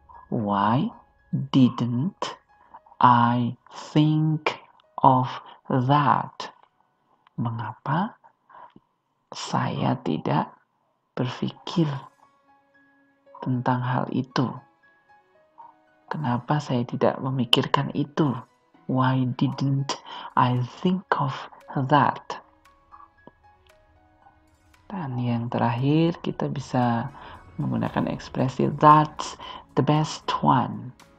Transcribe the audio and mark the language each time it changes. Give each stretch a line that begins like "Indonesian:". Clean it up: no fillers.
English: Why didn't I think of that?
Indonesian: Mengapa saya tidak berpikir tentang hal itu? Kenapa saya tidak memikirkan itu?
English: Why didn't I think of that?
Indonesian: Dan yang terakhir kita bisa menggunakan ekspresi
English: that's the best one.